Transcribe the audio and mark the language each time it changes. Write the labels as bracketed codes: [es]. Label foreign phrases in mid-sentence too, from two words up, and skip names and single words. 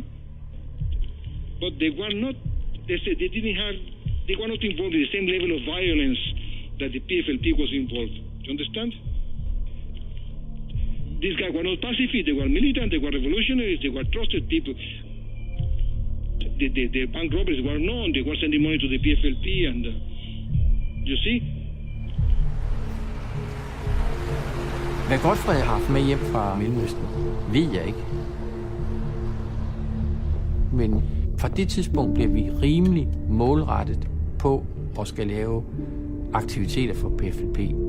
[en] But they were not, they were not involved in the same level of violence that the PFLP was involved. Do you understand? These guys were not pacifists, they were militant, they were revolutionaries, they were trusted people. The bank robbers were known, they were sending money to the PFLP, and you see? [da] Hvad Godfred har haft med hjem fra Mellemøsten, ved jeg ikke. Men fra det tidspunkt bliver vi rimelig målrettet på at skal lave aktiviteter for PFLP.